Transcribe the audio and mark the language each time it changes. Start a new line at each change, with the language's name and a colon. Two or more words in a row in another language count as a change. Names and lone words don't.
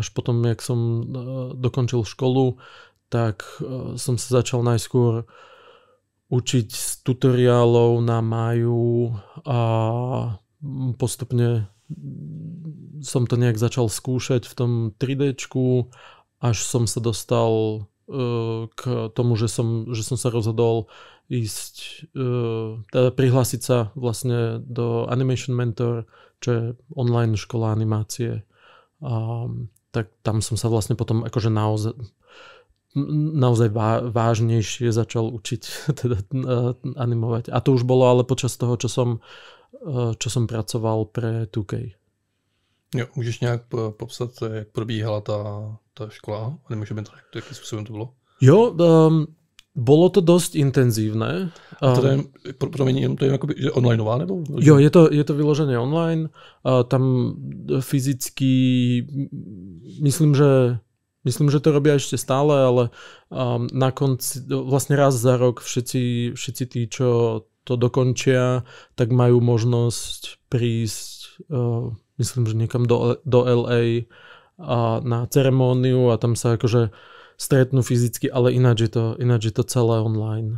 Slovak: Až potom, jak som dokončil školu, tak som sa začal najskôr učiť z tutoriálov na Maju a postupne som to nejak začal skúšať v tom 3Dčku, až som sa dostal k tomu, že som sa rozhodol ísť, teda prihlásiť sa vlastne do Animation Mentor, čo je online škola animácie. Tak tam som sa vlastne potom akože naozaj vážnejšie začal učiť teda animovať. A to už bolo ale počas toho, čo som pracoval pre 2K.
Czech: Jo, můžeš nějak popsat, jak probíhala ta škola Animation Mentor, jakým způsobem to bylo?
Slovak: Jo, bolo to dosť intenzívne. A teda to je akoby, že onlineová, nebo? Jo, je to vyložené online. Tam fyzicky myslím, že to robia ešte stále, ale na konci, vlastne raz za rok všetci tí, čo to dokončia, tak majú možnosť prísť, myslím, že niekam do LA na ceremóniu a tam sa akože stretnú fyzicky, ale ináč je to celé online.